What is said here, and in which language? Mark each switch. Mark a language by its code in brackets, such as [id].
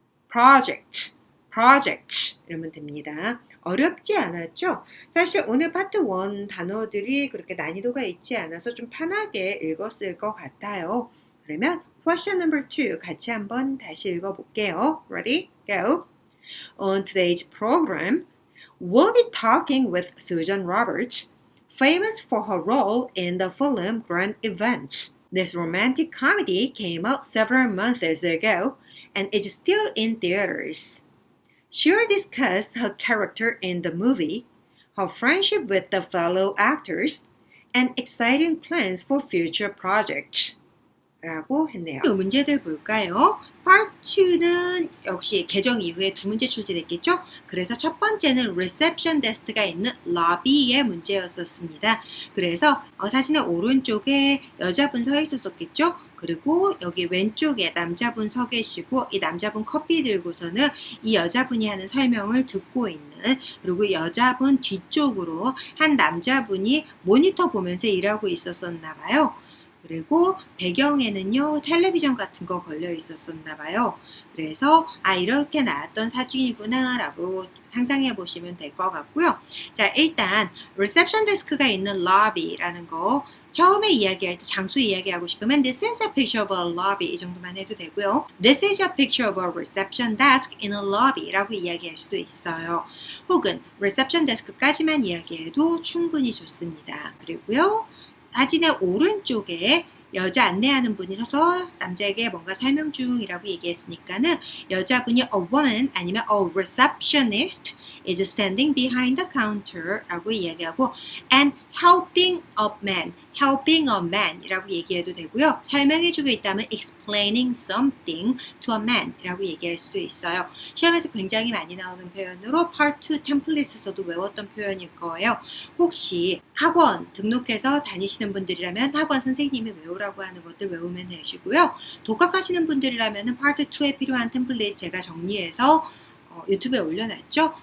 [ko] project 이러면 됩니다. 어렵지 않았죠? 사실 오늘 파트 1 단어들이 그렇게 난이도가 있지 않아서 좀 편하게 읽었을 것 같아요. 그러면 [en] question number 2 [ko] 같이 한번 다시 읽어볼게요. [en] Ready? Go! On today's program, we'll be talking with Susan Roberts, famous for her role in the film Grand Event. This romantic comedy came out several months ago and is still in theaters. She'll discuss her character in the movie, her friendship with the fellow actors, and exciting plans for future projects. [ko] 라고 했네요. 문제들 볼까요? Part 2는 역시 개정 이후에 2문제 출제됐겠죠? 그래서 첫 번째는 reception desk가 있는 lobby의 문제였었습니다. 그래서 사진의 오른쪽에 여자분 서 있었겠죠? 그리고 여기 왼쪽에 남자분 서 계시고 이 남자분 커피 들고서는 이 여자분이 하는 설명을 듣고 있는 그리고 여자분 뒤쪽으로 한 남자분이 모니터 보면서 일하고 있었었나 봐요. 그리고 배경에는요 텔레비전 같은 거 걸려 있었었나 봐요. 그래서 이렇게 나왔던 사진이구나 라고 상상해 보시면 될 것 같고요. 자, 일단 reception desk가 있는 lobby라는 거 처음에 이야기할 때 장소 이야기하고 싶으면 [en] this is a picture of a lobby [ko] 이 정도만 해도 되고요. [en] This is a picture of a reception desk in a lobby [ko] 라고 이야기할 수도 있어요. 혹은 reception desk까지만 이야기해도 충분히 좋습니다. 그리고요. 사진의 오른쪽에 여자 안내하는 분이 서서 남자에게 뭔가 설명 중이라고 얘기했으니까는 여자분이 [en] a woman [ko] 아니면 [en] a receptionist is standing behind the counter [ko] 라고 이야기하고 [en] and helping a man [ko] 이라고 얘기해도 되고요. 설명해주고 있다면 [en] explaining something to a man [ko] 이라고 얘기할 수도 있어요. 시험에서 굉장히 많이 나오는 표현으로 Part 2 템플릿에서도 외웠던 표현일 거예요. 혹시 학원 등록해서 다니시는 분들이라면 학원 선생님이 외우라고 하는 것들 외우면 되시고요. 독학하시는 분들이라면 Part 2에 필요한 템플릿 제가 정리해서 유튜브에 올려놨죠?